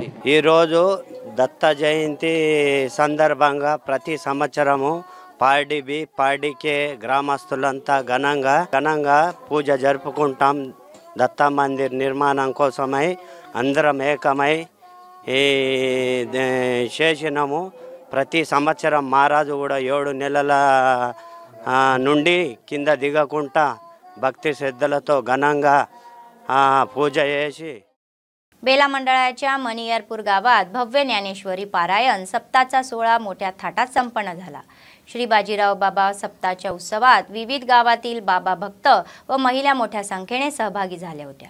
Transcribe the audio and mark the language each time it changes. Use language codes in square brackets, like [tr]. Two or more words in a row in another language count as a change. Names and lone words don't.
[te] ఈరోజు దత్త జయంతి సందర్భంగా ప్రతి సంవత్సరము పార్డీకే గ్రామస్తులంతా ఘనంగా పూజ జరుపుకుంటాం. దత్త మందిర్ నిర్మాణం కోసమై అందరం ఏకమై చేసినాము. ప్రతి సంవత్సరం మహారాజు కూడా 7 నెలల నుండి కింద దిగకుండా భక్తి శ్రద్ధలతో ఘనంగా పూజ చేసి [mr] बेला मंडळाच्या मणियारपूर गावात भव्य ज्ञानेश्वरी पारायण सप्ताचा सोहळा मोठ्या थाटात संपन्न झाला. श्री बाजीराव बाबा सप्ताच्या उत्सवात विविध गावातील बाबा भक्त व महिला मोठ्या संख्येने सहभागी झाल्या होत्या.